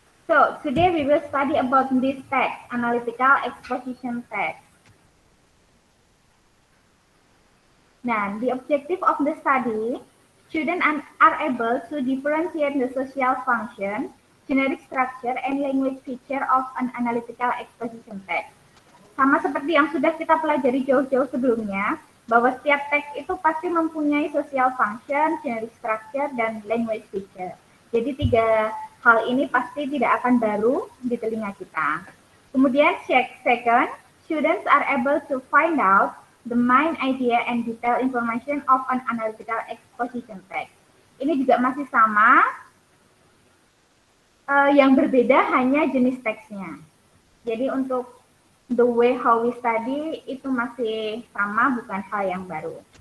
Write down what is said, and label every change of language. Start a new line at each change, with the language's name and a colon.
English: So, today we will study about this text, analytical exposition text. Now, the objective of the study, students are able to differentiate the social function, generic structure, and language feature of an analytical exposition text.
Indonesian: Sama seperti yang sudah kita pelajari jauh-jauh sebelumnya, bahwa setiap teks itu pasti mempunyai social function, generic structure, dan language feature. Jadi 3 hal ini pasti tidak akan baru di telinga kita.
English: Kemudian second, students are able to find out the main idea and detailed information of an analytical exposition text.
Indonesian: Ini juga masih sama, yang berbeda hanya jenis teksnya. Jadi untuk
English: the way how we study
Indonesian: itu masih sama, bukan hal yang baru.